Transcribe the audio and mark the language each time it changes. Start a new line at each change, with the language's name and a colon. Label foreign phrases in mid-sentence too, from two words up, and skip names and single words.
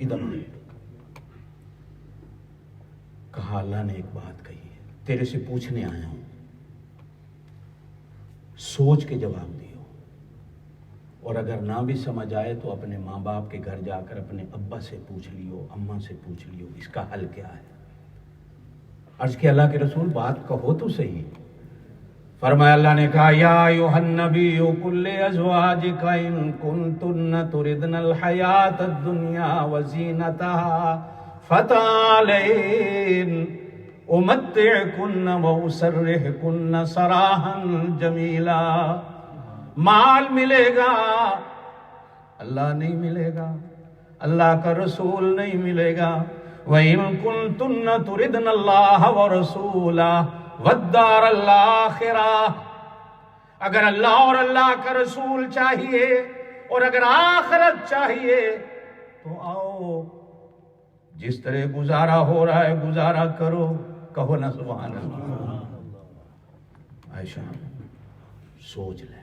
Hindi: इधर नहीं कहा, अल्लाह ने एक बात कही है, तेरे से पूछने आया हूं, सोच के जवाब दियो, और अगर ना भी समझ आए तो अपने माँ बाप के घर जाकर अपने अब्बा से पूछ लियो, अम्मा से पूछ लियो, इसका हल क्या है। अर्ज के अल्लाह के रसूल, बात कहो तो सही। फरमाया, अल्लाह ने कहा,
Arabic: يا أيها النبي قل لأزواجك إن كنتن تردن الحياة الدنيا وزينتها فتعالين أمتعكن وأسرحكن سراحا جميلا.
Hindi: माल मिलेगा, अल्लाह नहीं मिलेगा, अल्लाह का रसूल नहीं मिलेगा।
Arabic: وإن كنتن تردن الله ورسوله والدار الآخرة.
Hindi: अगर अल्लाह और अल्लाह का रसूल चाहिए और अगर आखिरत चाहिए तो आओ, जिस तरह गुजारा हो रहा है गुजारा करो। कहो ना
Arabic: سبحان الله.
Hindi: आयशा सोच ले।